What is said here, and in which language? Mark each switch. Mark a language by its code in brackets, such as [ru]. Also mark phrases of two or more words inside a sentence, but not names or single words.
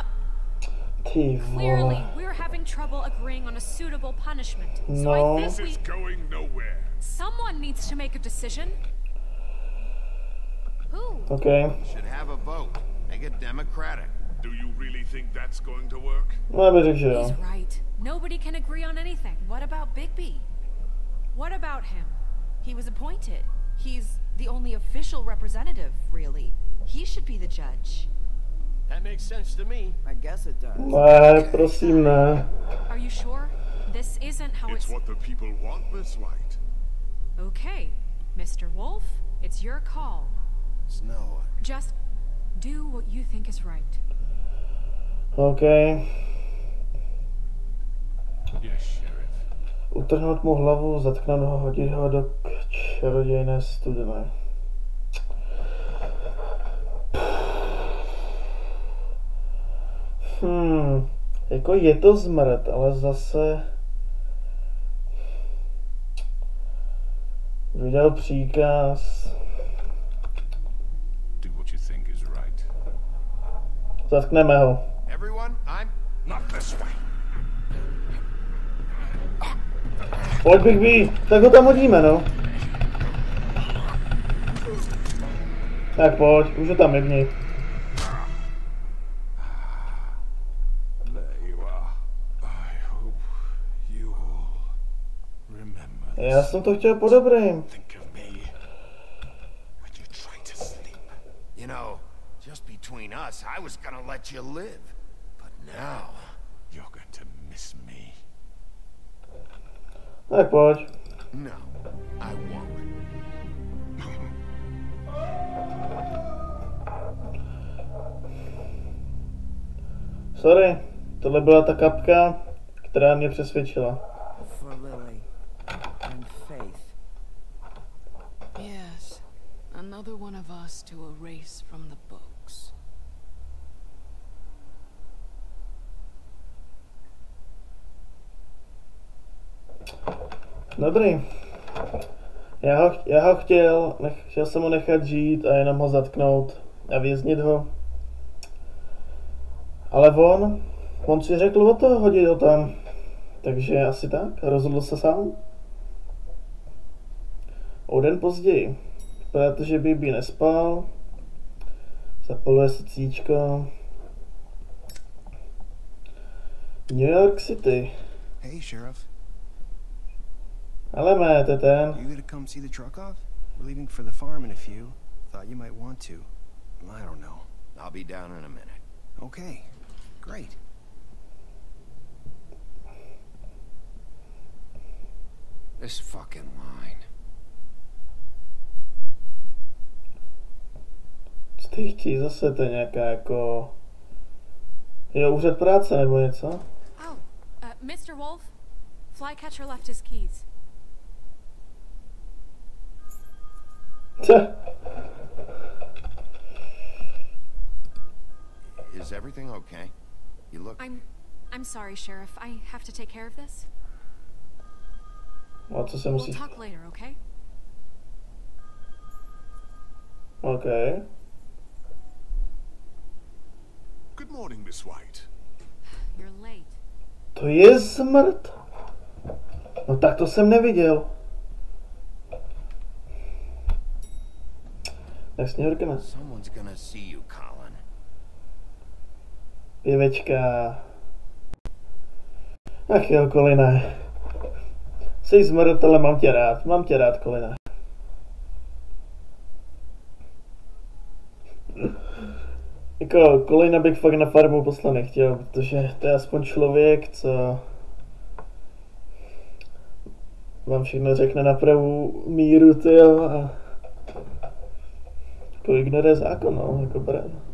[cs] Ty [en] Clearly, [cs] vole. [en] we're having trouble agreeing on a suitable punishment. So [cs] No. [en] I This think is going nowhere. someone needs to make a decision. Who? Okay. Should have a vote. Make it democratic. Do you really think that's going to work? [cs] No, já bych řekl, že jo. [en] He's right. Nobody can agree on anything. What about Bigby? What about him? He was appointed. He's the only official representative, really. He should be the judge. That makes sense to me. I guess it does. [cs] Ne, prosím ne. [en] Are you sure? This isn't how It's what the people want, Miss White. Okay, Mr. Wolf, it's your call. Snow. Just do what you think is right. OK. Yes, Sheriff. [cs] Utrhnout mu hlavu, zatknout ho, hodit ho do čarodějné studny. Jako je to zmrt, ale zase vydal příkaz. [en] Do what you think is right. [cs] Zatkneme ho. [en] Everyone, I'm Not this way. [cs] Pojď Bigby, tak ho tam hodíme, no. Tak pojď, už ho tam jebni. [en] There you are. I hope you all remember this. [cs] Já jsem to chtěl po dobrým. [en] Think of me when you try to sleep. You know, just between us, I was gonna let you live. But now... You're going to miss me. [cs] Tak pojď. No, [en] I won't. [cs] Sorry, tohle byla ta kapka, která mě přesvědčila. [en] For Lily and Faith. Yes, another one of us to erase from the books. [cs] Dobrý. Já ho chtěl jsem ho nechat žít a jenom ho zatknout a věznit ho. Ale on si řekl o to, hodit ho tam. Takže asi tak, rozhodl se sám. O den později, protože Bibi nespal, zapaluje se cíčko. [en] New York City. Hey, Sheriff. [cs] Ale máte ten. [en] You gonna come see the truck off? We're leaving for the farm in a few. Thought you might want to. I don't know. I'll be down in a minute. Okay, great. This fucking line. [cs] Co ty chtějí zase, to je nějaká jako... Jo, úřad práce nebo něco? [en] Oh, Mr. Wolf, Flycatcher left his keys. Is everything okay? You look... I'm sorry, Sheriff. I have to take care of this. [cs] No, co se musí... [en] We'll talk later, okay? Okay. Good morning, Miss White. You're late. [cs] To je smrt. No tak to jsem neviděl. Tak sněhurkina. [en] Someone's gonna see you, Colin. [cs] Pěvečka. Ach jo, Coline. Jsi smrt, ale mám tě rád, Coline. Jako, Colina bych fakt na farmu poslat nechtěl, protože to je aspoň člověk, co vám všechno řekne na pravou míru, tyjo, a jako ignoruje zákon, no, jako pravda.